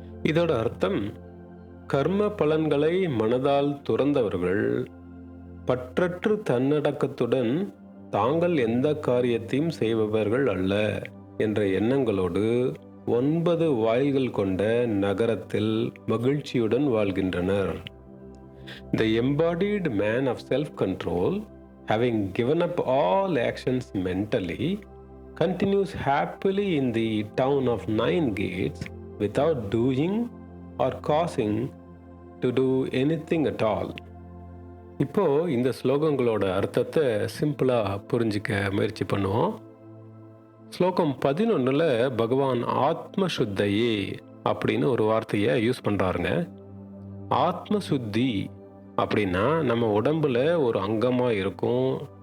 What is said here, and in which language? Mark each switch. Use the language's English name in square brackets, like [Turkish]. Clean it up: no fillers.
[Tamil] இதோட அர்த்தம், கர்ம பலன்களை மனதால் துறந்தவர்கள் பற்றற்று தன்னடக்கத்துடன் தாங்கள் எந்த காரியத்தையும் செய்பவர்கள் அல்ல என்ற எண்ணங்களோடு 9 வாயில்கள் கொண்ட நகரத்தில் மகிழ்ச்சியுடன் வாழ்கின்றனர். [English] The embodied man of self-control, having given up all actions mentally, continues happily in the town of 9 gates without doing or causing to do anything at all. [Tamil] இப்போ இந்த ஸ்லோகங்களோட அர்த்தத்தை சிம்பிளாக புரிஞ்சிக்க முயற்சி பண்ணுவோம். ஸ்லோகம் 11 பகவான் ஆத்மசுத்தையே அப்படின்னு ஒரு வார்த்தையை யூஸ் பண்ணுறாருங்க. ஆத்மசுத்தி அப்படின்னா நம்ம உடம்புல ஒரு அங்கமாக இருக்கும்.